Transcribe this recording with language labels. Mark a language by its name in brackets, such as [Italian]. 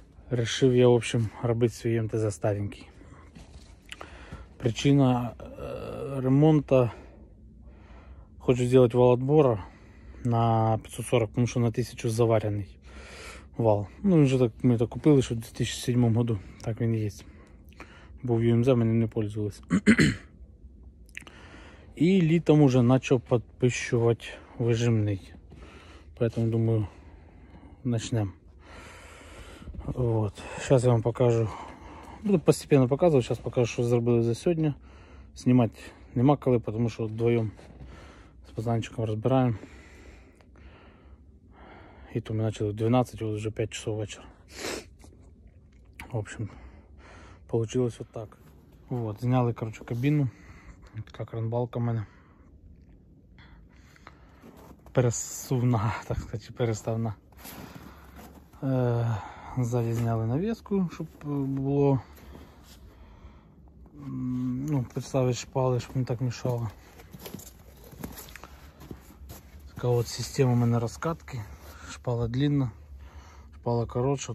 [Ukrainian] Решив я, [Russian] в общем, [Ukrainian] робити свій МТЗ старенький. [Russian] Причина ремонта: хочу сделать вал отбора на 540, потому что на 1000 заваренный вал. [Ukrainian] Ну, вже так, ми так купили, що в 2007 [Russian] году [Ukrainian] так він є. Був ЮМЗ, ми ним не [Russian] пользовались. И летом уже начал подпищивать выжимный. Поэтому думаю, начнем. Вот. Сейчас я вам покажу. Буду постепенно показывать. Сейчас покажу, что сделали за сегодня. Снимать [Ukrainian] нема коли, [Russian] потому что вдвоем с пацанчиком разбираем. И то мы начали в 12, вот уже 5 часов вечера. В общем, получилось вот так. Вот, сняли, короче, кабину. [Ukrainian] Така кранбалка в мене. Пересувна, так сказати, переставна. Ззаді зняли навіску, щоб було, ну, підставити шпали, щоб не так мішало. Така от система у мене розкатки. Шпала [Russian] длинна, [Ukrainian] шпала коротша.